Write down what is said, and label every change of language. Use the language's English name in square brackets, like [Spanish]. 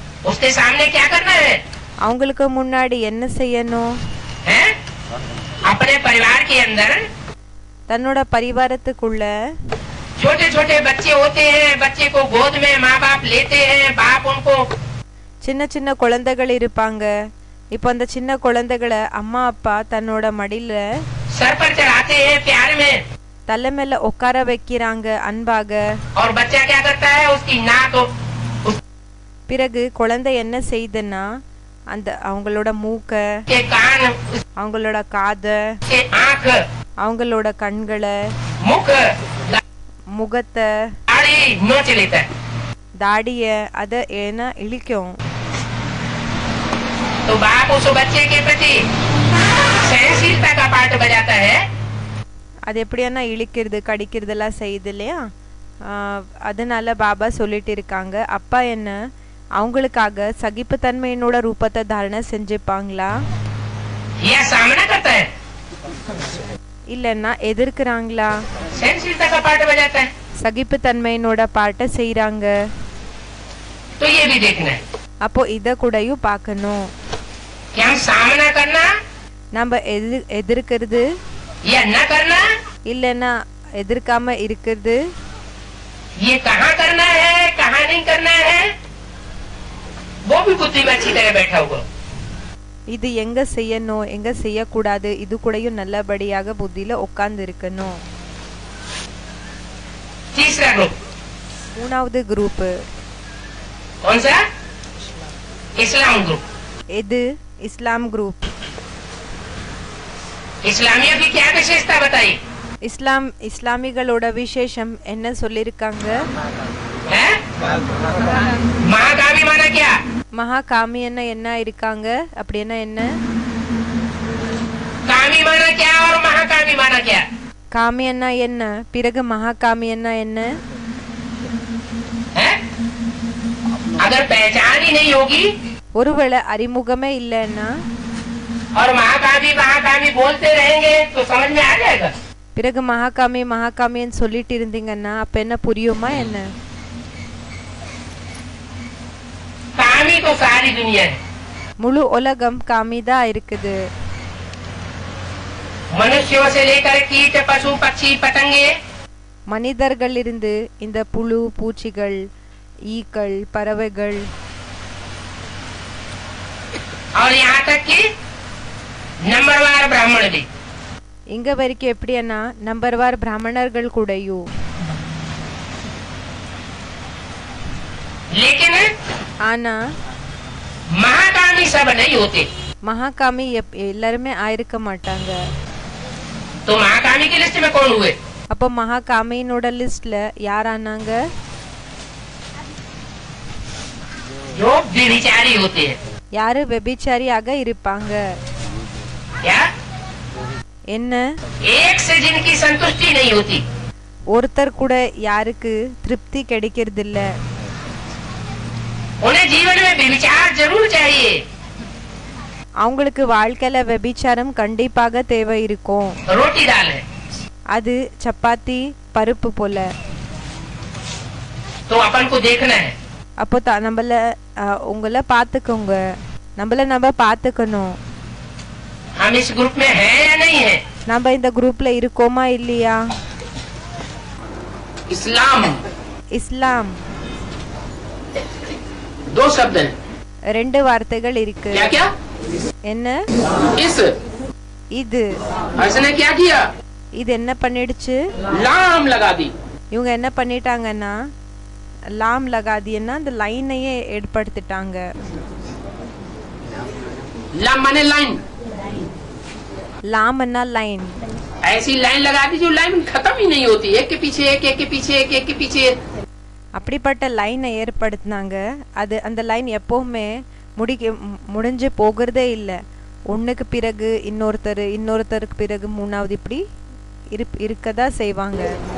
[Hindi] उसके सामने क्या करना है? [Tamil] அவங்களுக்கு முன்னாடி என்ன செய்யணும்? [Hindi] है? अपने परिवार के अंदर [Tamil] தன்னோட பரிவாரத்துக்குள்ள [Hindi] छोटे छोटे बच्चे होते हैं. बच्चे को गोद में माँ बाप लेते हैं. बाप उनको [Tamil] சின்ன சின்ன குழந்தைகள் இருப்பாங்க. இப்போ அந்த சின்ன குழந்தைகளை அம்மா அப்பா தன்னோட மடியில [Hindi] सर पर चढ़ाते हैं प्यार में, [Tamil] தலை மேல உட்கார வைக்கிறாங்க அன்பாக. [Hindi] और बच्चा क्या करता है, उसकी नाक, [Tamil] பிறகு குழந்தை என்ன செய்யுதுன்னா அந்த அவங்களோட மூக்க, [Hindi] के कान, [Tamil] அவங்களோட காத, [Hindi] के आँख, [Tamil] அவங்களோட கண்களை, [Hindi] मुख, [Tamil] முகத்தை, [Hindi] दाढ़ी नोच लेता है। [Tamil] தாடிய அத ஏன்னா இழிக்கும். [Hindi] तो बाप उस बच्चे के प्रति सहनशीलता का पाठ बजाता है। [Tamil] அது எப்படியானா இழிக்கிறது கடிக்கிறதெல்லாம் செய்யுது இல்லையா. அதனால பாபா சொல்லிட்டு இருக்காங்க, அப்பா என்ன அவங்களுக்காக சகிப்புத்தன்மையினோட ரூபத்தை தாரணை செஞ்சுப்பாங்களா, [Hindi] यह सामना करता है, [Tamil] இல்லன்னா எதிர்க்கிறாங்களா? [Hindi] सहनशीलता का पाठ बजाता है। [Tamil] சகிப்புத்தன்மையினோட பாட்டை செய்யறாங்க. [Hindi] तो ये भी देखना है, [Tamil] அப்போ இத கூடயும் பார்க்கணும். [Hindi] क्या हम सामना करना [Tamil] நம்ம எதிர்க்கிறது [Hindi] या न करना, [Tamil] இல்லன்னா எதிர்க்காம இருக்கிறது, [Hindi] ये कहाँ करना है कहाँ नहीं करना है, वो भी बुद्धि में अच्छी तरह बैठा हुआ। [Tamil] இது எங்க செய்யணும் எங்க செய்யக்கூடாது இது கூடயும் நல்லபடியாக புத்தியில உட்கார்ந்து இருக்கணும். [Hindi] तीसरा ग्रुप [Tamil] மூணாவது குரூப் [Hindi] कौन सा, इस्लाम ग्रुप। [Tamil] எது? இஸ்லாம் குரூப். [Hindi] इस्लामियों की क्या विशेषता बताई [Tamil] இஸ்லாமிகளோட விசேஷம் என்ன சொல்லிருக்காங்க? [Hindi] है? महाकामी माना क्या, [Tamil] மகா காமியன்னா என்ன இருக்காங்க? அப்படின்னா என்ன? [Hindi] कामी माना क्या और महाकामी माना क्या। [Tamil] காமியன்னா என்ன, பிறகு மகா காமியன்னா என்ன? [Hindi] है? अगर पहचान ही नहीं होगी [Tamil] ஒருவேளை அறிமுகமே இல்லைன்னா [Hindi] और महाकामी बोलते रहेंगे तो समझ में आ जाएगा। [Tamil] பிறகு மகாகாமின்னு சொல்லிட்டு இருந்தீங்கன்னா அப்ப என்ன புரியுமா என்ன? [Hindi] कामी तो सारी दुनिया है, [Tamil] முழு உலகம் காமிதா இருக்குது. [Hindi] मनुष्यों से लेकर कीट पशु पक्षी पतंगे, [Tamil] மனிதர்கள் இருந்து இந்த புழு பூச்சிகள் ஈக்கள் பறவைகள் [Hindi] और यहाँ तक कि नंबरवार ब्राह्मण भी। [Tamil] இங்க வரைக்கும் எப்படின்னா நம்பர்வார் பிராமணர்கள் கூடயும். [Hindi] लेकिन [Tamil] ஆனா [Hindi] महाकामी सब नहीं होते। [Tamil] மகாகாமி எல்லாருமே ஆயிருக்க மாட்டாங்க. [Hindi] तो महाकामी की लिस्ट में कौन हुए, [Tamil] அப்போ மகாகாமியினோட லிஸ்ட்ல யார் ஆனாங்க? [Hindi] जो व्यभिचारी होते हैं। [Tamil] யாரு வெபிச்சாரியாக இருப்பாங்க. [Hindi] क्या, [Tamil] என்ன? [Hindi] एक से जिनकी संतुष्टि नहीं होती, [Tamil] ஒருத்தர் கூட யாருக்கு திருப்தி கிடைக்கிறது இல்ல. [Hindi] उन्हें जीवन में व्यभिचार जरूर चाहिए। [Tamil] அவங்களுக்கு வாழ்க்கையில வெபிச்சாரம் கண்டிப்பாக தேவை இருக்கும். [Hindi] रोटी दाल है [Tamil] அது சப்பாத்தி பருப்பு போல. [Hindi] तो अपन को देखना है, [Tamil] அப்போ நம்மள உங்களை பாத்துக்கோங்க, நம்ம பாத்துக்கணும். [Hindi] हम इस ग्रुप में हैं या नहीं है। [Tamil] நம்ம இந்த குரூப்ல இருக்கோமா இல்லையா? [Hindi] इस्लाम [Tamil] இஸ்லாம் [Hindi] दो शब्द हैं, [Tamil] ரெண்டு வார்த்தைகள் இருக்கு. [Hindi] क्या क्या, [Tamil] என்ன? [Hindi] इस [Tamil] இது [Hindi] इसने क्या किया, [Tamil] இது என்ன பண்ணிடுச்சு? [Hindi] लाम लगा दी। [Tamil] இவங்க என்ன பண்ணிட்டாங்கன்னா லாம் லகாதின்னா அந்த லைனையே ஏற்படுத்திட்டாங்க. [Hindi] लाम माने लाइन, [Tamil] லாம்னா லைன். [Hindi] ऐसी लाइन लगा दी जो लाइन खत्म ही नहीं होती, एक के पीछे एक, एक के पीछे एक, एक के पीछे एक। [Tamil] அப்படிப்பட்ட லைனை ஏற்படுத்தினாங்க. அது அந்த லைன் எப்பவுமே முடிஞ்சு போகிறதே இல்லை. ஒண்ணுக்கு பிறகு இன்னொருத்தருக்கு பிறகு மூணாவது இப்படி இருக்கதா செய்வாங்க.